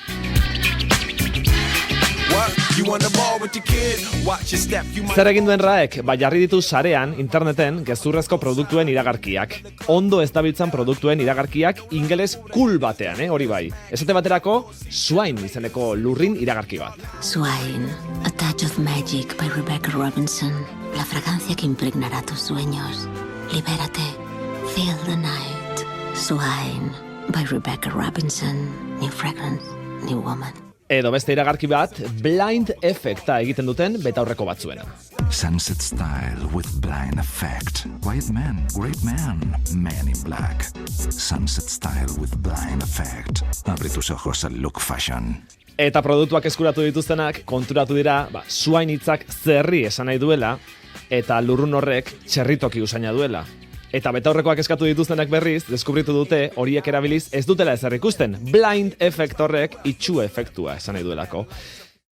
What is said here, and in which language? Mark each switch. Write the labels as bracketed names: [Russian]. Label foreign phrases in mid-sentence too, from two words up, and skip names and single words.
[Basque] Zer egin duen RAEk? Jarri ditu sarean, interneten, gezurrezko produktuen iragarkiak. Ondo ez dabiltzan produktuen iragarkiak ingeles cool batean, hori bai. Esate baterako, Swine izeneko lurrin iragarki bat. [English] Swine, A Touch of Magic by Rebecca Robinson. [Spanish] La fragancia que impregnará tus sueños. Libérate. [English] Feel the night. Swine by Rebecca Robinson. New fragrance, new woman. [Basque] Edo beste iragarki bat, [English] blind effecta [Basque] egiten duten betaurreko batzuena. [English] Sunset style with blind effect. Quiet man, great man, man in black. Sunset style with blind effect. [Spanish] Abre tus ojos al [English] look fashion. [Basque] Eta produktuak eskuratu dituztenak konturatu dira, Swine hitzak zerri esan nahi duela, eta lurrun horrek txerritoki usaina duela. Eta betaurrekoak eskatu dituztenak berriz, deskubritu dute horiek erabiliz ez dutela ezer ikusten. [English] Blind effect [Basque] horrek itxu efektua esan nahi duelako.